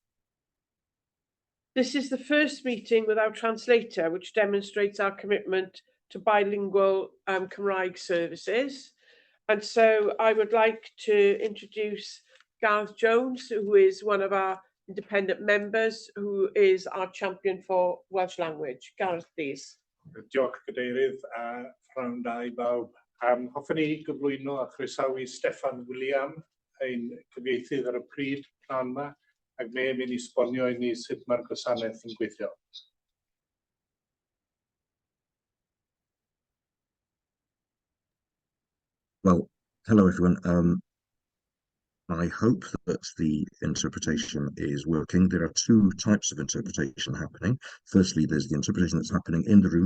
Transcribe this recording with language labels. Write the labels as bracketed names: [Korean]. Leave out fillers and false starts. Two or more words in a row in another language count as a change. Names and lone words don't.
[English] This is the first meeting with our translator, which demonstrates our commitment to bilingual Cymraeg services. And so I would like to introduce Gareth Jones, who is one of our independent members, who is our champion for Welsh language. Gareth, please. [Welsh] Diolch Cadeirydd a phnawn da I bawb. Hoffwn ni gyflwyno a chroesawu Steffan William, ein cyfieithydd ar y pryd plan yma, ac mae'n mynd i sbonio i ni sut mae'r gwasanaeth yn gweithio. [English] Well, hello everyone. I hope that the interpretation is working. There are two types of interpretation happening. Firstly, there's the interpretation that's happening in the room.